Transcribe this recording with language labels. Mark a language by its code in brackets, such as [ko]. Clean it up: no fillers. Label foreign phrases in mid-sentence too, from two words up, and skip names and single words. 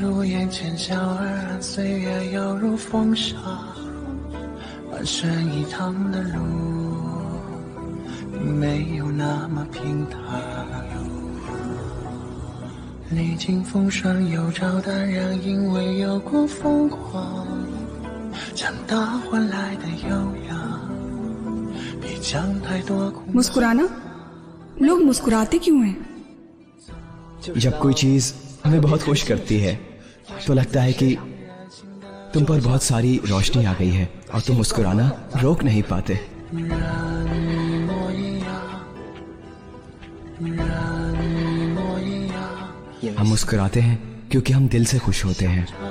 [zh] 眼前小而安，岁月犹如风沙，满身一趟的路，并没有那么平坦。历经风霜又照淡然，因为有过疯狂，长大换来的优雅，比将太多苦。 [hi] मुस्कुराना लोग मुस्कुराते क्यों हैं? जब कोई चीज हमें बहुत खुश करती है तो लगता है कि तुम पर बहुत सारी रोशनी आ गई है और तुम मुस्कुराना रोक नहीं पाते। हम मुस्कुराते हैं क्योंकि हम दिल से खुश होते हैं।